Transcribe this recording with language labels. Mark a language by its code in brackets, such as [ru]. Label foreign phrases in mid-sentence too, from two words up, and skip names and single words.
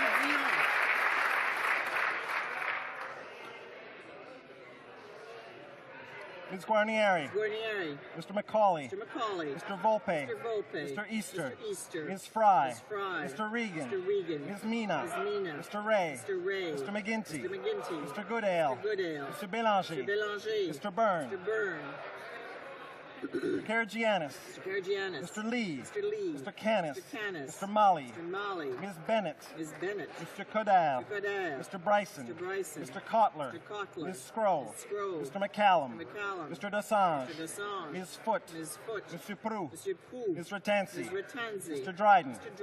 [en] Ms. Guarnieri. Mr. McCauley. Mr. Volpe. Mr. Easter. Ms. Fry. Mr. Regan. Ms. Mina. Mr. Ray. Mr. McGuinty. Mr. Goodale. Mr. Bélanger. Mr. Byrne. Mr. Karagiannis. Mr. Lee. Mr. Canis. Mr. Malley. Ms. Bennett. Mr. Kodal. Mr. Bryson. Mr. Kotler. Ms. Scroll. Mr. McCallum. Mr. Desange. Ms. Foote. Mr. Proulx. Ms. Ratansi. Mr. Dryden.